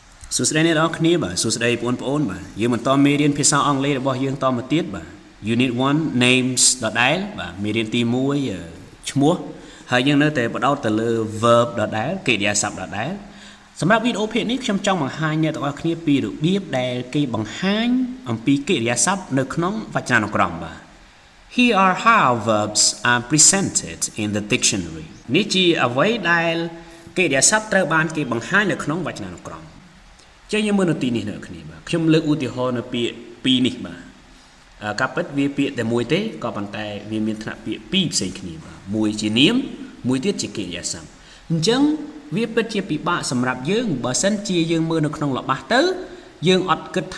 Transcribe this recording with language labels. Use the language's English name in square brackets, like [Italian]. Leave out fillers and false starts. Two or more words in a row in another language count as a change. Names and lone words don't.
[Khmer] សួស្តីអ្នកនរគ្នាបាទសួស្តីបងប្អូនបាទយើងបន្តមេរៀនភាសាអង់គ្លេសរបស់យើងតមកទៀតបាទ [English] Unit 1 names [Khmer] ដដែលបាទមេរៀនទី1ឈ្មោះហើយយើងនៅតែបដោតទៅលើ verb ដដែលកិរិយាសព្ទដដែលសម្រាប់វីដេអូភាគនេះខ្ញុំចង់បង្ហាញអ្នកទាំងអស់គ្នាពីរបៀបដែលគេបង្ហាញអំពីកិរិយាសព្ទនៅក្នុងវ ចនានុក្រមបាទ [English] Here are how verbs are presented in the dictionary [Khmer] នេះជាអ្វីដែលកិរិយាសព្ទត្រូវបានគេបង្ហាញនៅក្នុងវចនានុក្រមចឹងយើងមើលនៅទីនេះអ្នកគ្នាបាទខ្ញុំលើកឧទាហរណ៍នៅពាក្យពីរនេះបាទការពិតវាពាក្យតែមួយទេក៏ ប៉ុន្តែវាមានថ្នាក់ពាក្យពីរផ្សេងគ្នាបាទមួយជានាមមួយទៀតជាកិរិយាសព្ទអញ្ចឹងវាពិតជាពិបាកសម្រាប់យើងបើសិនជាយើងមើលនៅក្នុងល្បះទៅយើងអត់គិតថា